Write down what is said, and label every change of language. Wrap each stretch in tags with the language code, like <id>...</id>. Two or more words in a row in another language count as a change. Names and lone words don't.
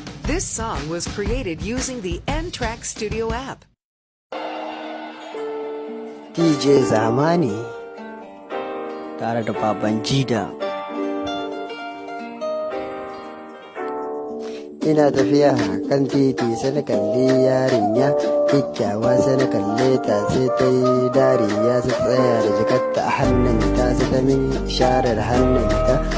<en>This song was created using the N-Track Studio app.</en> <ha>D J Zamani tare da Baban Jida. Ina tafiya kan titi sai na kalli yarinya kyakkyawa, sai na kalle ta, sai ta yi dariya, sai tsaya da jakarta a hannunta, sai ta min isharar hannunta.</ha>